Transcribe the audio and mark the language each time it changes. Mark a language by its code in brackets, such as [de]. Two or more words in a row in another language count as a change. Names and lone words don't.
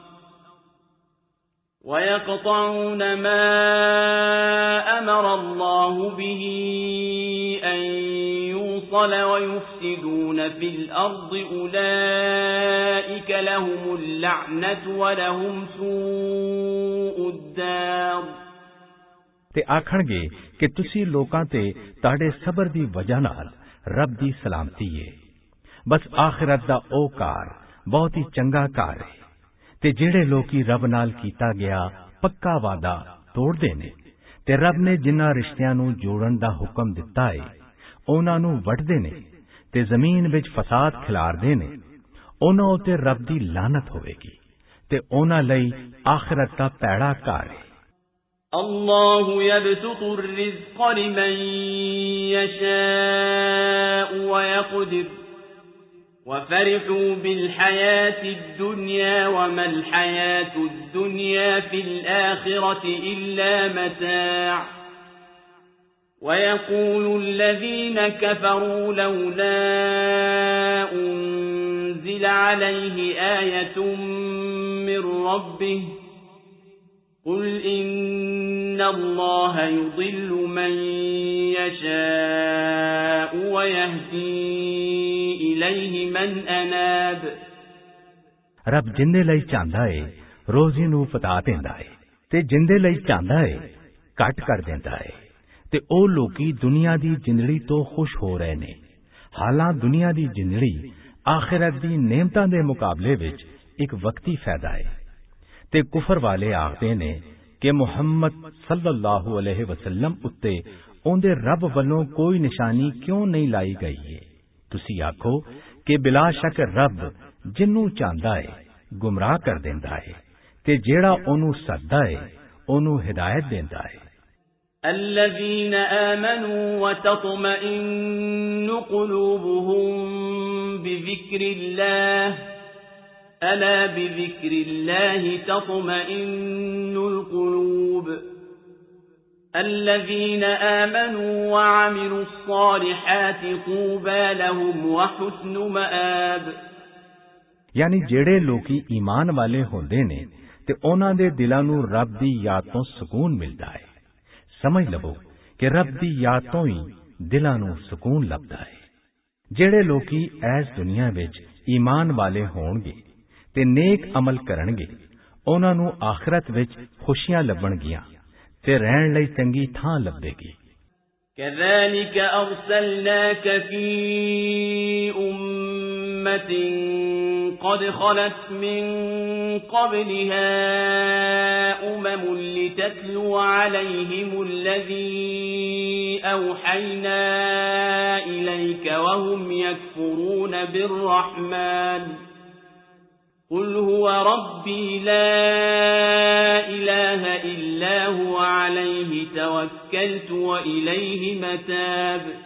[ar] ويقطعون ما أمر الله به أن يوصل ويفسدون في الأرض أولئك لهم اللعنة ولهم سوء الدار [pa] ਤੇ ਆਖਣਗੇ ਕਿ ਤੁਸੀਂ ਲੋਕਾਂ ਤੇ ਤੁਹਾਡੇ ਸਬਰ ਦੀ ਵਜ੍ਹਾ ਨਾਲ ਰੱਬ ਦੀ ਸਲਾਮਤੀ ਹੈ। ਬਸ ਆਖਿਰਤ ਦਾ ਉਹ ਘਰ ਬਹੁਤ ਹੀ ਚੰਗਾ ਘਰ ਹੈ। ਤੇ ਜਿਹੜੇ ਲੋਕੀ ਰੱਬ ਨਾਲ ਕੀਤਾ ਗਿਆ ਪੱਕਾ ਵਾਅਦਾ ਤੋੜਦੇ ਨੇ, ਤੇ ਰੱਬ ਨੇ ਜਿਨ੍ਹਾਂ ਰਿਸ਼ਤਿਆਂ ਨੂੰ ਜੋੜਨ ਦਾ ਹੁਕਮ ਦਿੱਤਾ ਹੈ ਉਹਨਾਂ ਨੂੰ ਵੱਢਦੇ ਨੇ ਤੇ ਜ਼ਮੀਨ ਵਿੱਚ ਫਸਾਦ ਖਿਲਾਰਦੇ ਨੇ, ਉਹਨਾਂ ਉੱਤੇ ਰੱਬ ਦੀ ਲਾਨਤ ਹੋਵੇਗੀ ਤੇ ਉਹਨਾਂ ਲਈ ਆਖਿਰਤ ਦਾ ਪੈੜਾ ਘਰ ਹੈ। [ar] الله يبسط الرزق لمن يشاء ويقدر وفرحوا بالحياة الدنيا وما الحياة الدنيا في الآخرة إلا متاع ويقول الذين كفروا لولا أنزل عليه آية من ربه قل إن الله يضل من يشاء ويهدي إليه من أناب [pa] ਰੱਬ ਜਿੰਦੇ ਲਈ ਚਾਹੁੰਦਾ ਏ ਰੋਜ਼ੀ ਨੂੰ ਫਤਾ ਦਿੰਦਾ ਏ, ਤੇ ਜਿੰਦੇ ਲਈ ਚਾਹੁੰਦਾ ਏ ਘੱਟ ਕਰ ਦਿੰਦਾ ਏ, ਤੇ ਉਹ ਲੋਕੀ ਦੁਨੀਆ ਦੀ ਜ਼ਿੰਦਗੀ ਤੋਂ ਖੁਸ਼ ਹੋ ਰਹੇ ਨੇ। ਹਾਲਾਂ ਦੁਨੀਆ ਦੀ ਜ਼ਿੰਦਗੀ ਆਖਿਰਤ ਦੀ ਨਿਮਤਾਂ ਦੇ ਮੁਕਾਬਲੇ ਵਿੱਚ ਇੱਕ ਵਕਤੀ ਫਾਇਦਾ ਏ। ਤੇ ਕੁਫਰ ਵਾਲੇ ਆਖਦੇ ਨੇ ਕਿ ਮੁਹੰਮਦ [ar] صلى الله عليه وسلم [pa] ਉੱਤੇ ਉਹਦੇ ਰੱਬ ਵੱਲੋਂ ਕੋਈ ਨਿਸ਼ਾਨੀ ਕਿਉਂ ਨਹੀਂ ਲਾਈ ਗਈ ਹੈ। ਤੁਸੀਂ ਆਖੋ ਕਿ ਬਿਲਾ ਸ਼ੱਕ ਰੱਬ ਜਿਹਨੂੰ ਚਾਹੁੰਦਾ ਹੈ ਗੁੰਮਰਾਹ ਕਰ ਦਿੰਦਾ ਹੈ, ਤੇ ਜਿਹੜਾ ਉਹਨੂੰ ਸੱਦਦਾ ਹੈ ਉਹਨੂੰ ਹਿਦਾਇਤ ਦਿੰਦਾ ਹੈ। [ar] الذين آمنوا وتطمئن قلوبهم بذكر الله ألا بذكر الله تطمئن القلوب الذين آمنوا وعملوا الصالحات طوبى لهم وحسن مآب। [pa] ਯਾਨੀ ਜਿਹੜੇ ਲੋਕੀ ਈਮਾਨ ਵਾਲੇ ਹੁੰਦੇ ਨੇ ਤੇ ਉਹਨਾਂ ਦੇ ਦਿਲਾਂ ਨੂੰ ਰੱਬ ਦੀ ਯਾਦ ਤੋਂ ਸਕੂਨ ਮਿਲਦਾ ਹੈ। ਸਮਝ ਲਵੋ ਕਿ ਰੱਬ ਦੀ ਯਾਦ ਤੋਂ ਹੀ ਦਿਲਾਂ ਨੂੰ ਸਕੂਨ ਲੱਭਦਾ ਹੈ। ਜਿਹੜੇ ਲੋਕੀ ਇਸ ਦੁਨੀਆ ਵਿੱਚ ਈਮਾਨ ਵਾਲੇ ਹੋਣਗੇ ਤੇ ਨੇਕ ਅਮਲ ਕਰਨਗੇ, ਉਹਨਾਂ ਨੂੰ ਆਖਰਤ ਵਿੱਚ ਖੁਸ਼ੀਆਂ ਲੱਭਣਗੀਆਂ ਤੇ ਰਹਿਣ ਲਈ ਚੰਗੀ ਥਾਂ ਲੱਭੇਗੀ। [ar] كذلك أرسلناك في أمة قد خلت من قبلها لتتلو عليهم الذي أوحينا إليك وهم يكفرون بالرحمن قل هو ربي لا إله إلا هو عليه توكلت وإليه متاب